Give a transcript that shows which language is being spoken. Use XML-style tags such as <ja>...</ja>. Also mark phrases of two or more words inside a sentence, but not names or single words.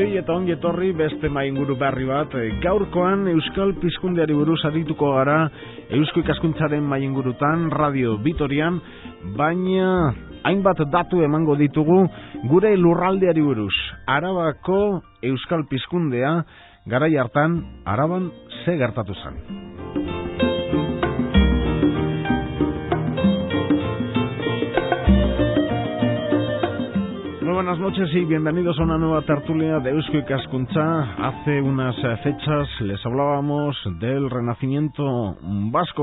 <eu>eta ongi etorri beste mainguru berri bat. Gaurkoan Euskal Pizkundeari buruz arituko gara Eusko Ikaskuntzaren maingurutan Radio Vitorian, baina hainbat datu emango ditugu gure lurraldeari buruz. Arabako Euskal Pizkundea garai hartan Araban ze gertatu zen.</eu> <es>Buenas noches y bienvenidos a una nueva tertulia de Eusko Ikaskuntza. Hace unas fechas les hablábamos del renacimiento vasco.</es>